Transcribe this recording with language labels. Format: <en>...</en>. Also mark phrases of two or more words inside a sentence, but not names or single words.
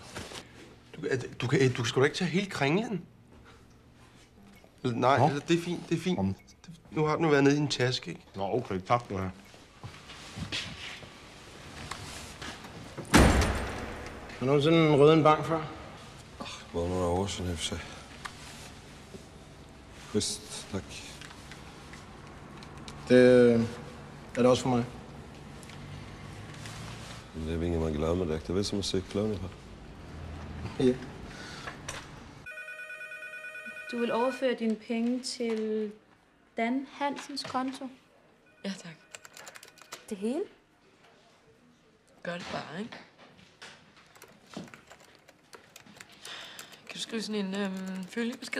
<da>Du skal da ikke tage hele kringlen. Nej, altså, det er fint, det er fint. Nu har den jo været nede i en taske, ikke? Nå, okay, tak du have. Har du nogensinde røget en bank før?</da> <sv>Bara några år sedan i och för sig. Schysst, tack.</sv> <da>Det er det også for mig.</da> <sv>Men det är väl ingen man glömmer direkt. Det är väl som att cykla ungefär. Ja.</sv> <da>Du vil overføre dine penge til Dan Hansens konto? Ja, tak. Det hele? Gør det bare, ikke? Kan du skrive sådan en følgebesked?</da>